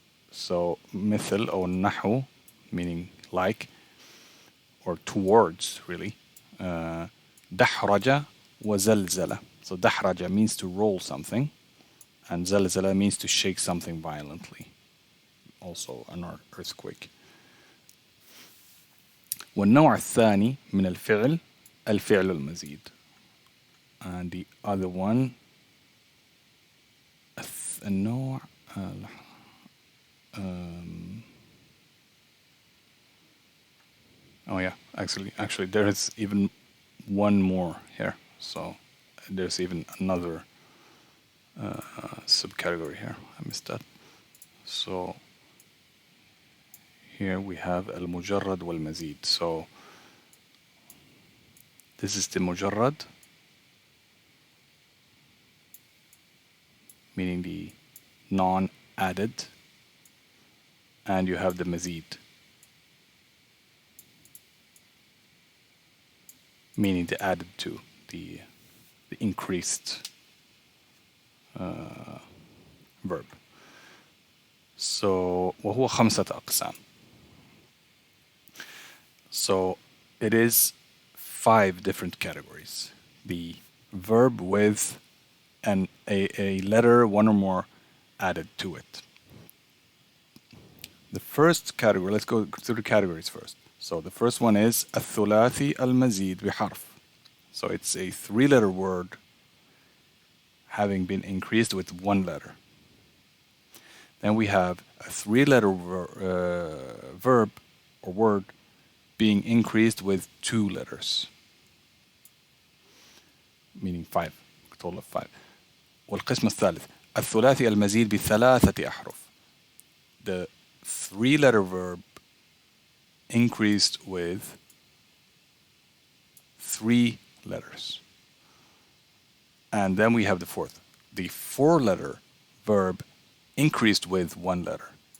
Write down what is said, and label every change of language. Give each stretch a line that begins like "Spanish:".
English: So مثل or نحو, meaning like, or towards, really.
Arabic: دحرج وزلزل.
English: So دحرج means to roll something, and زلزل means to shake something violently. Also an earthquake.
Arabic: والنوع الثاني من الفعل الفعل المزيد.
English: And the other one, النوع oh yeah, actually there is even one more here. So there's even another subcategory here. I missed that. So here we have المجرد والمزيد. So this is the مجرد, meaning the non-added, and you have the mazid, meaning the added to, the increased verb. So
Arabic: وهو خمسة أقسام.
English: So it is 5 different categories. The verb with a letter, one or more, added to it. The first category, let's go through the categories first. So the first one is
Arabic: الثلاثي المزيد بحرف.
English: So it's a 3-letter word having been increased with 1 letter. Then we have a 3-letter verb or word being increased with 2 letters, meaning 5, a total of 5.
Arabic: والقسم الثالث الثلاثي المزيد ب3 أحرف.
English: The 3-letter verb increased with 3 letters. And then we have the fourth, the 4-letter verb increased with 1 letter.